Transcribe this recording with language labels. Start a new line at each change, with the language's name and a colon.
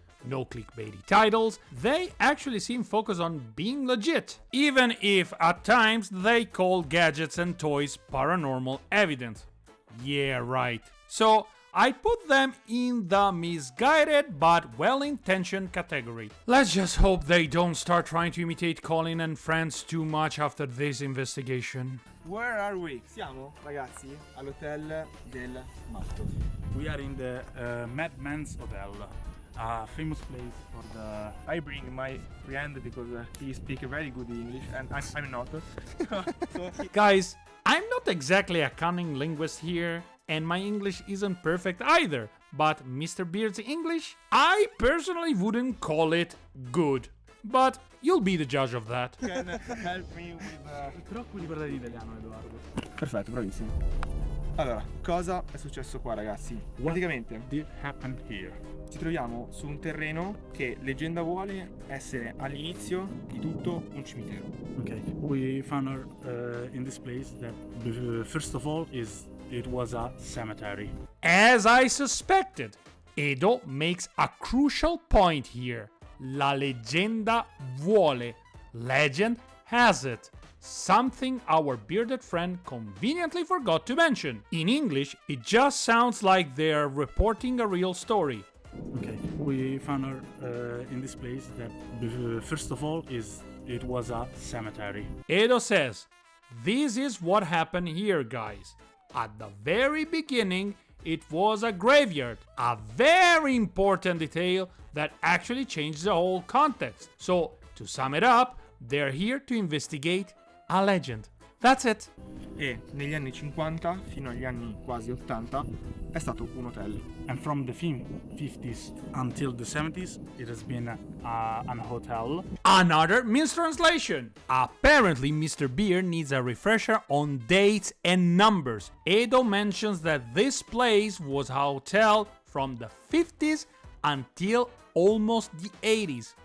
English: No clickbaity titles, they actually seem focused on being legit, even if at times they call gadgets and toys paranormal evidence. Yeah, right. So, I put them in the misguided but well-intentioned category. Let's just hope they don't start trying to imitate Colin and friends too much after this investigation. Where are we?
Italian: Siamo, ragazzi, all'Hotel del Matto.
English: We are in the Madman's Hotel. A famous place for the... I bring my friend because he speaks very good English and I'm not. Guys, I'm not exactly a cunning linguist here, and my English isn't perfect either, but Mr. Beard's English, I personally wouldn't call it good. But you'll be the judge of that. Can help me with...
Italian: Troppo di parlare italiano, Edoardo. Perfetto, bravissimo. Allora, cosa è successo qua, ragazzi? Praticamente
English: Did happen here.
Italian: ci troviamo su un terreno che leggenda vuole essere all'inizio di tutto un cimitero.
English: Okay, we found her in this place that first of all it was a cemetery. As I suspected, Edo makes a crucial point here.
Italian: La leggenda vuole.
English: Legend has it. Something our bearded friend conveniently forgot to mention. In English, it just sounds like they're reporting a real story. Okay, we found her in this place that first of all it was a cemetery. Edo says, this is what happened here, guys. At the very beginning, it was a graveyard. A very important detail that actually changed the whole context. So, to sum it up, they're here to investigate a legend. That's it.
Italian: E negli anni 50 fino agli anni quasi 80 è stato un hotel.
English: And from the 50s until the 70s, it has been an hotel. Another mistranslation. Apparently, Mr. Beard needs a refresher on dates and numbers. Edo mentions that this place was a hotel from the 50s until almost the 80s.